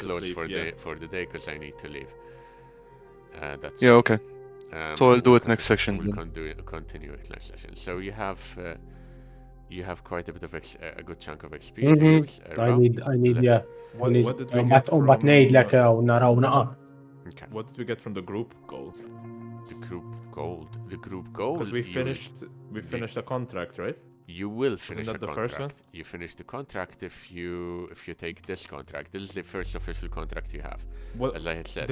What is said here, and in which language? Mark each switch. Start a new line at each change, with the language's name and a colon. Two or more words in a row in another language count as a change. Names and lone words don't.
English: close sleep, for yeah. the day because I need to leave. That's yeah, okay. So I'll do we'll it next section We'll then. continue it next session. So you have quite a bit of a good chunk of XP to Mhm. use. I need, Let- yeah. What did we get
Maltese: Unbat
English: from
Maltese: ngħidlek naraw naqa.
English: Okay. what did we get from the group goal? The group gold. The group gold. Because we finished a contract, right? You will finish that the the contract. first one? You finish the contract if you take this contract. This is the first official contract you have, Well, as I had said.